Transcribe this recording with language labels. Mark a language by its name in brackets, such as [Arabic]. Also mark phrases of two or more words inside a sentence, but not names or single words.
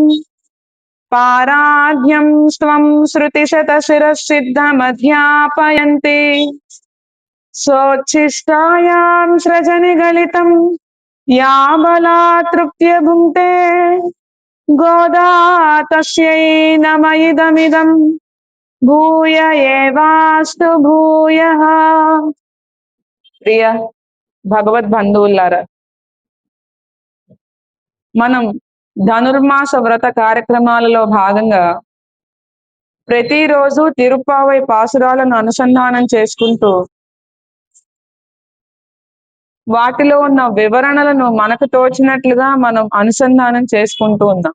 [Sanskrit] पाराध्यं स्वं श्रुतिशतशिरःसिद्धमध्यापयन्ति सोच्छिष्टायां स्रजनिगलितं या बलात्तृप्य भुङ्क्ते गोदा तस्यै नम इदमिदं भूय एवास्तु भूयः. [Telugu] ప్రియ భగవద్బంధువులారా, మనం ధనుర్మాస వ్రత కార్యక్రమాలలో భాగంగా ప్రతిరోజు తిరుప్పావై పాసురాలను అనుసంధానం చేసుకుంటూ వాటిలో ఉన్న వివరణలను మనకు తోచినట్లుగా మనం అనుసంధానం చేసుకుంటూ ఉన్నాం.